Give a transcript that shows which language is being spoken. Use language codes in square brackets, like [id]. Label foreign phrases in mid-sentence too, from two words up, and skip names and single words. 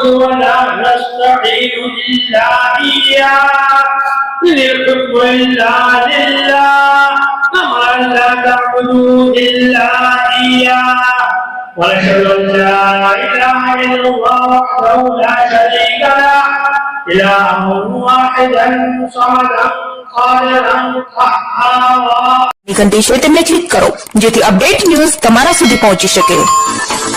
[ar] ولا نستعين إلا إياه للحكم إلا لله أمر لا تعبدوا إلا إياه ونشهد أن لا إله إلا الله وحده لا شريك له إلها واحدا صمدا قادرا قهارا। [gu] ઘંટી છે તેમને ક્લિક કરો જેથી અપડેટ ન્યૂઝ તમારા સુધી પહોંચી શકે।